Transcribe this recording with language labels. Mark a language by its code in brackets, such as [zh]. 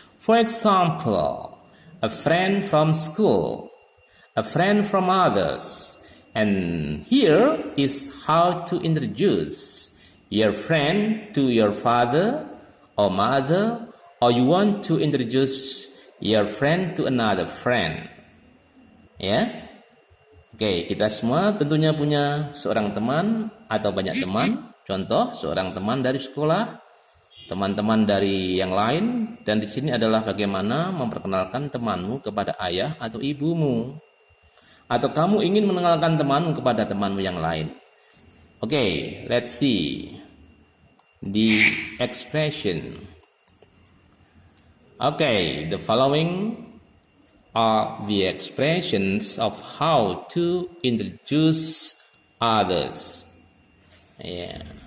[en] For example, a friend from school, a friend from others. And here is how to introduce your friend to your father or mother, or you want to introduce your friend to another friend. [id] Ya. Oke, kita semua tentunya punya seorang teman atau banyak teman. Contoh, seorang teman dari sekolah, teman-teman dari yang lain, dan di sini adalah bagaimana memperkenalkan temanmu kepada ayah atau ibumu. Atau kamu ingin mengenalkan temanmu kepada temanmu yang lain. [en] Okay, let's see the expression. Okay, the following are the expressions of how to introduce others. Yeah.